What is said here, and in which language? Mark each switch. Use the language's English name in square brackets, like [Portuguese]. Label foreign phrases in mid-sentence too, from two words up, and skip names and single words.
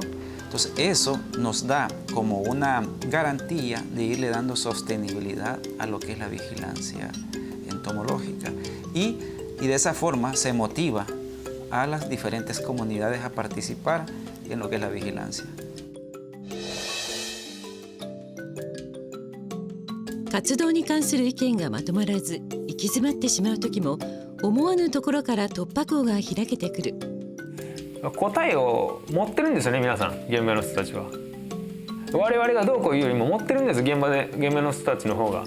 [Spanish] Entonces eso nos da como una garantía de irle dando sostenibilidad a lo que es la vigilancia entomológica y de esa forma se motiva a las diferentes comunidades a participar en lo que es la vigilancia. [Japanese] 活動に関する意見がまとまらず行き詰まってしまう時も思わぬところから突破口が開けてくる。答えを持ってるんですよね、皆さん、現場の人たちは。我々がどうこう言うよりも持ってるんです、現場の人たちの方が。